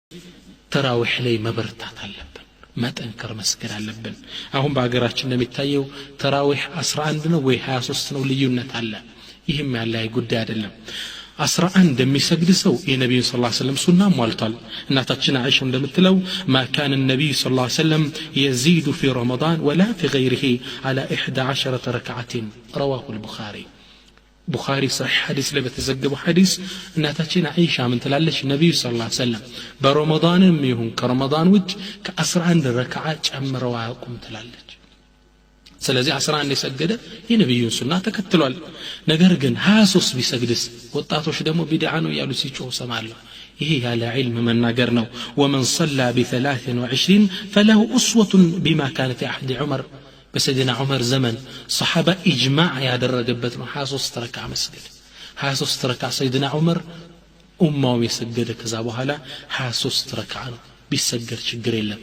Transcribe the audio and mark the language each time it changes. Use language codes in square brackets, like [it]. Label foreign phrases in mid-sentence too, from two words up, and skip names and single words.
[am] ተራዊህ ላይ መበርታት አለብን መጠንከር መስገድ አለብን አሁን በአገራችን እንደሚታየው ተራዊህ 11 ነው ወይ 23 ነው ልዩነት አለ ይህም ያለ ጉዳይ አይደለም 11 የሚሰግድ ሰው የነብዩ [ar] صلى الله عليه وسلم [am] ሱና ሟልቷል እናታችን አይሻ እንደምትለው [ar] ما كان النبي صلى الله عليه وسلم يزيد في رمضان ولا في غيره على 11 ركعة رواه البخاري بخاري صحيح حديث ላይ [am] በተዘገበው ሐዲስ እናታችን አይሻ ምን ትላለች ነብዩ [ar] صلى الله عليه وسلم [am] በረመዳንም ይሁን ከረመዳን ውጭ ከ11 ረክዓ ጨምረው አያውቁም ትላለች ስለዚህ 11 የሰገደ የነብዩን ሱና ተከትሏል ነገር ግን 23 ቢሰግድስ ወጣቶች ደግሞ ቢድዓ ነው ያሉ ሲጮህ ሰማለሁ ይሄ ያለ ዒልም መናገር ነው [ar] ومن صلى ب23 فله أسوة بما كان في عهد عمر بسيدنا عمر زمن صحابة إجماع [am] ያደረገበት ነው 23 ረክዓ መስገድ 23 ረክዓ سيدنا عمر ኡማው የሰገደ ከዛ በኋላ 23 ረክዓ ነው ቢሰገድ ችግር የለም